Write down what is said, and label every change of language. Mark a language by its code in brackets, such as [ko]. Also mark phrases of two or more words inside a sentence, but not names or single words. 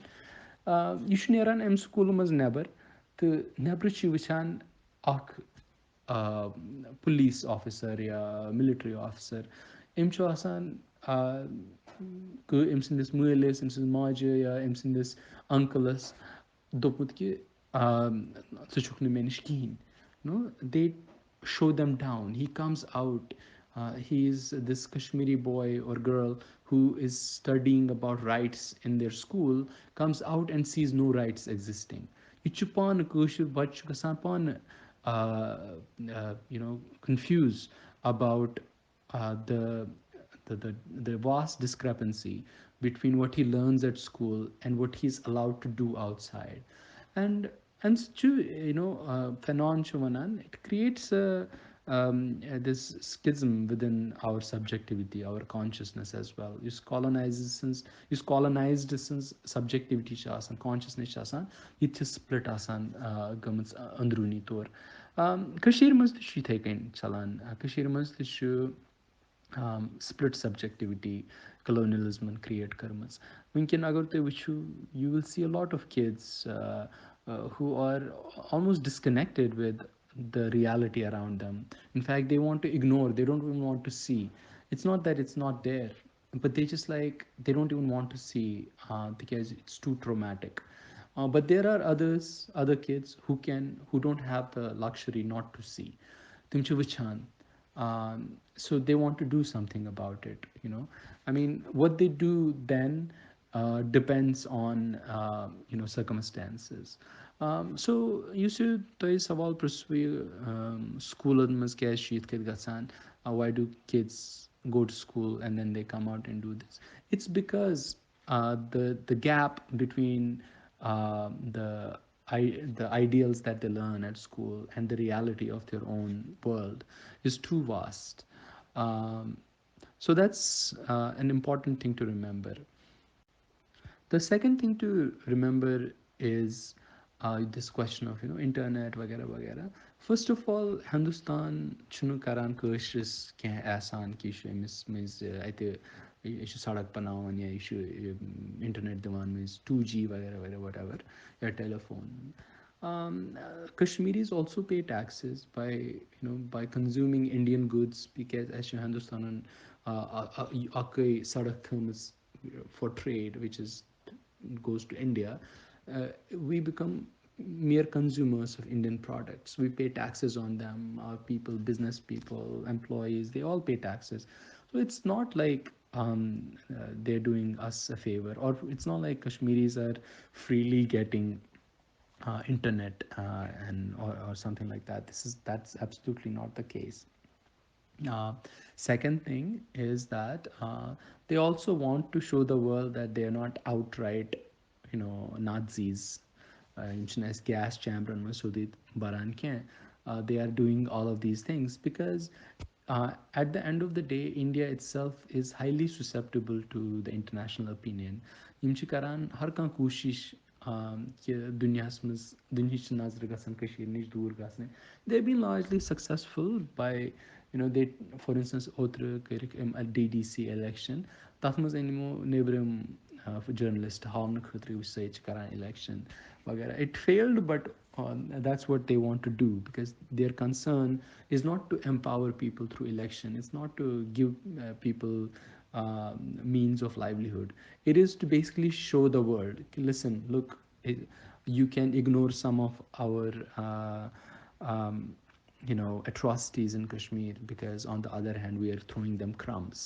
[ks] یہِ چھُ نیران اَمہِ سکوٗلہٕ منٛز نٮ۪بر تہٕ نٮ۪برٕ چھِ وٕچھان اَکھ پُلیٖس آفِسَر یا مِلِٹرٛی آفِسَر. أمۍ چھُ آسان أمۍ سٕنٛدِس مٲلِس أمۍ سٕنٛدِس ماجہِ یا أمۍ سٕنٛدِس اَنکٕلَس دوٚپمُت کہِ ژٕ چھُکھ نہٕ مےٚ نِش کِہیٖنۍ. [en] دے show them down. He comes out. He is this Kashmiri boy or girl who is studying about rights in their school, comes out and sees no rights existing. It [ks] چھُ پانہٕ کٲشُر بَچہِ چھُ گژھان پانہٕ [en] confused about the vast discrepancy between what he learns at school and what he's allowed to do outside. And Fanon [ks] چھُ وَنان [en] it creates this schism within our subjectivity, our consciousness as well. [ks] یُس colonized سٕنٛز subjectivity چھِ آسان, consciousness چھِ آسان, یہِ تہِ چھِ split آسان گٔمٕژ أنٛدروٗنی طور. کٔشیٖرِ منٛز تہِ چھُ یِتھَے کٔنۍ چَلان. کٔشیٖرِ منٛز تہِ چھُ [en] split subjectivity colonialism create [ks] کٔرمٕژ. وٕنکٮ۪ن اگر تُہۍ وٕچھِو [en] you will see a lot of kids who are almost disconnected with the reality around them. In fact, they want to ignore, they don't even want to see. It's not that it's not there, but they just they don't even want to see because it's too traumatic. But there are other kids who don't have the luxury not to see. [ks] تِم چھِ وٕچھان. [en] So they want to do something about it. I mean, what they do then depends on circumstances. [ks] So یُس یہِ تۄہہِ سوال پرٛژھوٕ سکوٗلَن منٛز کیٛازِ چھُ یِتھ کٔنۍ گژھان, [en] why do kids go to school and then they come out and do this? It's because the gap between the ideals that they learn at school and the reality of their own world is too vast. So that's an important thing to remember. The second thing to remember is this question of internet [ks] وغیرہ وغیرہ. [en] First of all, [ks] ہِندُستان چھُنہٕ کَران کٲشرِس کینٛہہ احسان کہِ یہِ چھُ أمِس منٛز اَتہِ یہِ چھُ سڑک بَناوان یا یہِ چھُ اِنٹرنیٹ دِوان مٔنٛزۍ 2G وغیرہ وغیرہ [en] what ever [ks] یا ٹیلیفون. [en] Kashmiris also pay taxes by consuming Indian goods because [ks] اَسہِ چھُ ہِندُستانَن اَکٕے سڑک تھٲومٕژ [en] for trade which goes to India. We become mere consumers of Indian products. We pay taxes on them. Our people, business people, employees, they all pay taxes. So it's not like they're doing us a favor, or it's not like Kashmiris are freely getting internet or something like that. That's absolutely not the case. Second thing is that they also want to show the world that they are not outright Nazis. [ks] یِم چھِنہٕ اَسہِ [en] gas chamber [ks] ن منٛز سیوٚدُے بَران کینٛہہ. [en] They are doing all of these things because at the end of the day, India itself is highly susceptible to the international opinion. [ks] یِم چھِ کَران ہر کانٛہہ کوٗشِش کہِ دُنیاہَس منٛز دُنہِچ نظرٕ گژھن کٔشیٖرِ نِش دوٗر گژھنہِ. [en] They have been largely successful by they for instance [ks] اوترٕ کٔرِکھ أمۍ [en] DDC election. [ks] تَتھ منٛز أنۍ یِمو نیٚبرِم جٔرنلِسٹ ہاونہٕ خٲطرٕ وٕچھ سا ییٚتہِ چھِ کَران election وغیرہ. [en] It failed, but that's what they want to do because their concern is not to empower people through election. It's not to give people means of livelihood. It is to basically show the world, listen, look, you can ignore some of our atrocities in Kashmir because on the other hand we are throwing them crumbs.